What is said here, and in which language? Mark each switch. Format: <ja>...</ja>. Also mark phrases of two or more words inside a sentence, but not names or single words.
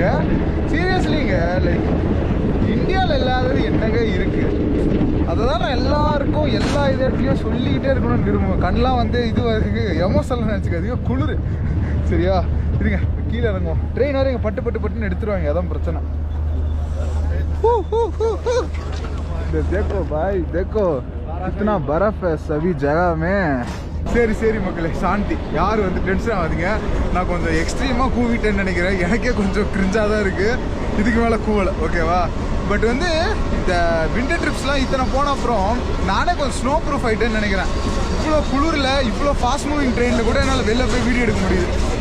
<ta>சீரியஸ்லிங்க, லைக் இந்தியாவில் இல்லாதது என்னங்க இருக்கு? அதுதான் நான் எல்லாருக்கும் எல்லா இடத்துலையும் சொல்லிக்கிட்டே இருக்கணும்னு விரும்புவேன். கண்ணெலாம் வந்து இது எமோஷனல் நினச்சிக்காதீங்க, குளிர். சரியா? இருங்க கீழே இறங்குவோம். ட்ரெயின் வரை இங்கே பட்டு பட்டு பட்டுன்னு எடுத்துருவாங்க, அதான் பிரச்சனை.</ta> <hi>देखो भाई देखो इतना बर्फ है सभी जगह में.</hi> <ta>சரி சரி மக்களே, சாந்தி. யார் வந்து டென்ஷன் ஆகாதீங்க. நான் கொஞ்சம் எக்ஸ்ட்ரீமாக கூவிட்டேன்னு நினைக்கிறேன். எனக்கே கொஞ்சம் கிரிஞ்சாக தான் இருக்குது. இதுக்கு மேலே கூவலை, ஓகேவா? பட் வந்து இந்த விண்டர் ட்ரிப்ஸ்லாம் இத்தனை போன அப்புறம் நானே கொஞ்சம்</ta> <en>snow proof</en> <ta>ஆகிட்டேன்னு நினைக்கிறேன். இவ்வளோ குளிரில் இவ்வளோ</ta> <en>fast moving</en> <ta>ட்ரெயினில் கூட என்னால் வெளில போய் வீடியோ எடுக்க முடியுது.</ta>